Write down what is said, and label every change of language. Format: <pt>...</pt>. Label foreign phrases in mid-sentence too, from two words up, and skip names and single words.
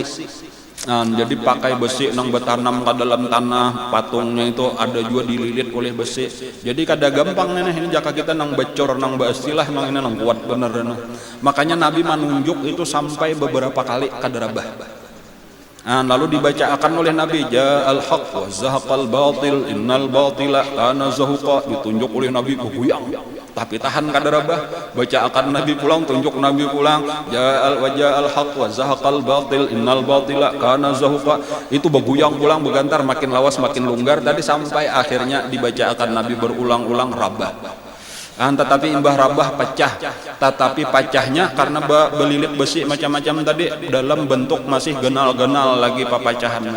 <bjn>Jadi pakai besi nang bertanam ke dalam tanah, patungnya itu ada juga dililit oleh besi. Jadi kada gampang nih ini jaka kita nang becor nang baistilah nang ini nang kuat bener. Makanya Nabi menunjuk itu sampai beberapa kali kadarabah. Lalu dibacakan oleh Nabi</bjn> <ar>جاء الحق وزهق الباطل إن الباطل كان زهوقا,</ar> <bjn>ditunjuk oleh Nabi beguyang tapi tahan kadarabah. Bacakan Nabi pulang, tunjuk Nabi pulang</bjn> <ar>جاء الحق وزهق الباطل إن الباطل كان زهوقا,</ar> <bjn>itu beguyang pulang begantar makin lawas makin longgar tadi sampai akhirnya dibacakan Nabi berulang-ulang rabah. Tetapi imbah rabah pecah, tetapi pecahnya karena belilit besi macam-macam tadi dalam bentuk masih genal-genal lagi pepecahannya.</bjn>